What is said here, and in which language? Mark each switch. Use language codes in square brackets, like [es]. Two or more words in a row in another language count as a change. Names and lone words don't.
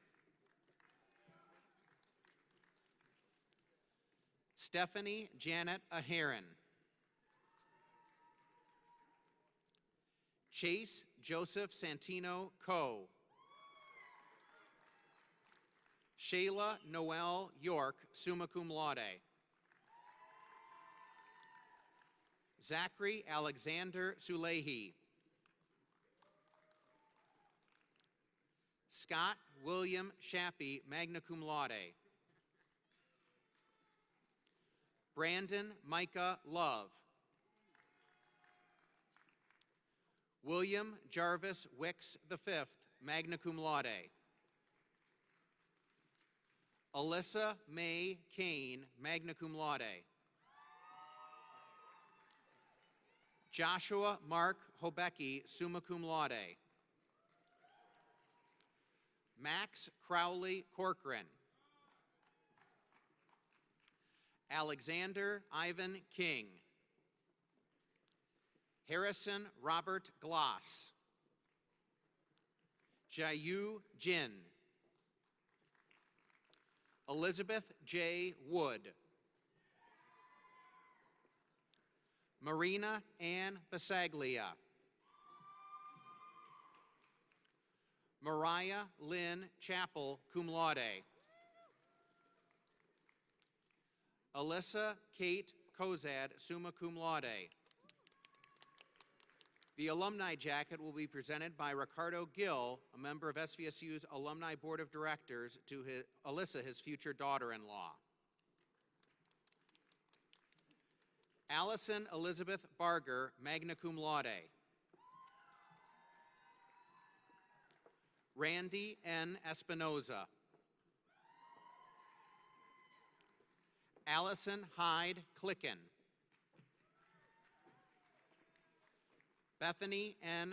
[en] Stephanie Janet Aheron. Chase Joseph Santino Coe. Shayla Noel York, [la] summa cum laude. [en] Zachary Alexander Sulehi. Scott William Shappy, [la] magna cum laude. [en] Brandon Micah Love. William Jarvis Wicks V, [la] magna cum laude. [en] Alyssa May Kane, [la] magna cum laude. [en] Joshua Mark Hobecki, [la] summa cum laude. [en] Max Crowley Corcoran. Alexander Ivan King. Harrison Robert Gloss. Jayu Jin. Elizabeth J. Wood. Marina Ann Basaglia. Mariah Lynn Chappell, [la] cum laude. [en] Alyssa Kate Kozad, [la] summa cum laude. [en] The alumni jacket will be presented by Ricardo Gill, a member of SVSU's Alumni Board of Directors, to Alyssa, his future daughter-in-law. Allison Elizabeth Barger, [la] magna cum laude. [en] Randy N. Espinoza. Allison Hyde Clicken. Bethany N.